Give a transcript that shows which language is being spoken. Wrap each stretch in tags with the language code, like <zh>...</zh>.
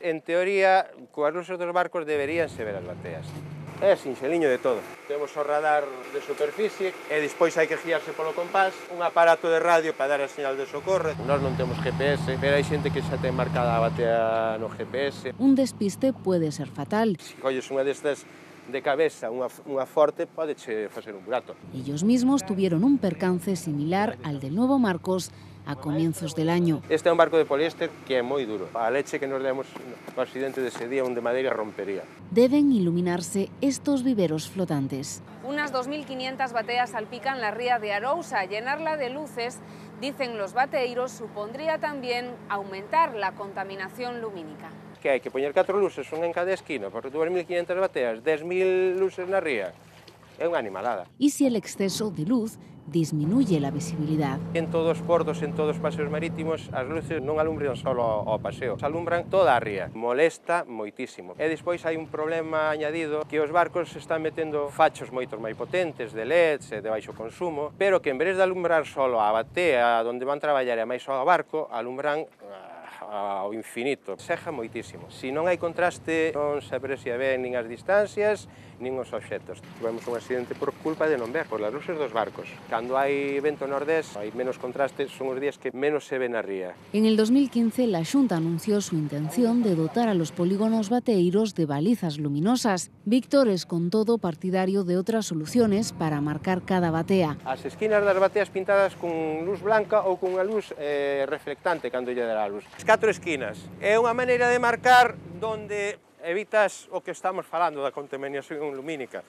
<gl>En teoría, coas luces dos barcos deberíanse ver as bateas. É sinxeliño de todo. Temos o radar de superficie e despois hai que guiarse polo compás, un aparato de radio para dar a señal de socorro. Nós non temos GPS, pero hai xente que xa ten marcada a batea no GPS.</gl> <es>Un despiste puede ser fatal.</es> <gl>Se colles unha destas de cabeza, unha forte, podeche facer un burato.</gl> <es>Ellos mismos tuvieron un percance similar al del Nuevo Marcos a comienzos del año.</es> <gl>Este é un barco de poliéster que é moi duro. A leche que nos demos no accidente dese día, un de madeira, rompería.</gl> <es>Deben iluminarse estos viveros flotantes. Unas 2.500 bateas salpican la ría de Arousa. Llenarla de luces, dicen los bateeiros, supondría también aumentar la contaminación lumínica.</es> <gl>Que hai que poñer 4 luces, unha en cada esquina, por 2.500 bateas, 10.000 luces na ría. É unha animalada.</gl> <es>Y si el exceso de luz disminuye la visibilidad.</es> <gl>En todos os portos, en todos os paseos marítimos, as luces non alumbran só ao paseo, alumbran toda a ría. Molesta moitísimo. E despois hai un problema añadido, que os barcos están metendo fachos moitos máis potentes, de LEDs e de baixo consumo, pero que en vez de alumbrar só a batea onde van traballar e máis só ao barco, alumbran ao infinito. Seja moitísimo. Se non hai contraste, non se aprecia ben nin as distancias, nin os obxectos. Tivemos un accidente por culpa de non ver, por as luces dos barcos. Cando hai vento nordés, hai menos contraste, son os días que menos se ven na ría.</gl> <es>En el 2015, la Xunta anunció su intención de dotar a los polígonos bateeiros de balizas luminosas. Víctor es, con todo, partidario de otras soluciones para marcar cada batea.</es> <gl>As esquinas das bateas pintadas con luz blanca ou con unha luz reflectante cando lle dará a luz. As 4 esquinas. É unha maneira de marcar donde evitas o que estamos falando da contaminación lumínica.</gl>